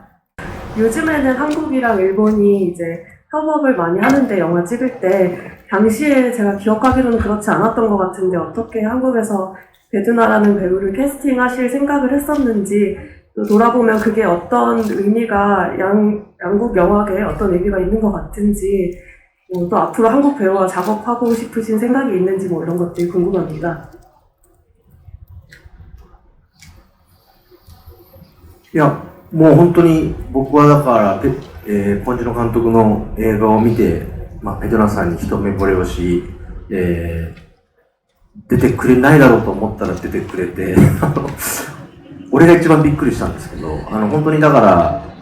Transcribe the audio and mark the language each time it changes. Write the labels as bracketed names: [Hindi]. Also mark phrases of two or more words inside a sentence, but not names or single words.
[Korean] 요즘에는 한국이랑 일본이 이제 협업을 많이 하는데, 영화 찍을 때 당시에 제가 기억하기로는 그렇지 않았던 것 같은데, 어떻게 한국에서 배두나라는 배우를 캐스팅하실 생각을 했었는지, 또 돌아보면 그게 어떤 의미가 양국 영화계에 어떤 의미가 있는 것 같은지, 또 앞으로 한국 배우와 작업하고 싶으신 생각이 있는지 뭐 이런 것들이 궁금합니다. [Japanese] いや、もう本当に僕はだから、ポンジュノ監督の映画を見て、ペドナさんに一目惚れをし、出てくれないだろうと思ったら出てくれて、俺が一番びっくりしたんですけど、本当にだから、